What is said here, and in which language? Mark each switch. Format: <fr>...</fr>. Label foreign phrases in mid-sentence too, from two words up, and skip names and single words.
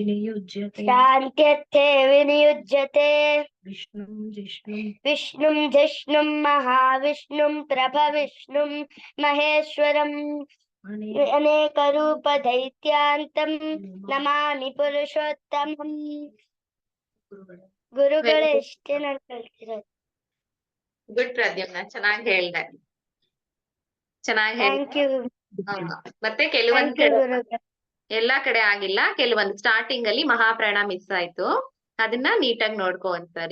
<sa>विनियुज्यते विष्णुं जिष्णुं महाविष्णुं प्रभविष्णुं महेश्वरम् अनेकरूपदैत्यान्तं नमामि पुरुषोत्तमम्</sa> <kn>ಗುರುಗಳೇ ಇಷ್ಟೇ ನಾನು ಕಲ್ತಿರೋದು. ಗುಡ್ ಪ್ರದ್ಯುಮ್ನ, ಚೆನ್ನಾಗಿ ಹೇಳ್ದೆ. ಚೆನ್ನಾಗಿ</kn> <en>thank you.</en> <kn>ಮತ್ತೆ ಕೆಲವೊಂದ್</kn> <en>thank you</en> <kn>ಕಡೆ ಗುರುಗಳೇ. ಎಲ್ಲಾ ಕಡೆ ಆಗಿಲ್ಲ, ಕೆಲವೊಂದು ಸ್ಟಾರ್ಟಿಂಗ್ ಅಲ್ಲಿ ಮಹಾಪ್ರಾಣ ಮಿಸ್ ಆಯ್ತು, ಅದನ್ನ ನೀಟಾಗಿ ನೋಡ್ಕೊ ಒಂದ್ಸರಿ.</kn>